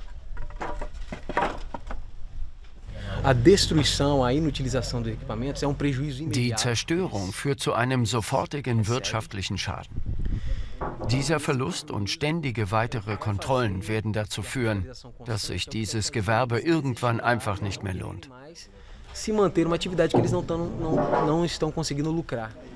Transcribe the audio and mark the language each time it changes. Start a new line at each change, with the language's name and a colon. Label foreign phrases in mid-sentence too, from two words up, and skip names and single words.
German: Die Zerstörung führt zu einem sofortigen wirtschaftlichen Schaden. Dieser Verlust und ständige weitere Kontrollen werden dazu führen, dass sich dieses Gewerbe irgendwann einfach nicht mehr lohnt.
Portuguese: Se manter uma atividade que eles não estão conseguindo lucrar.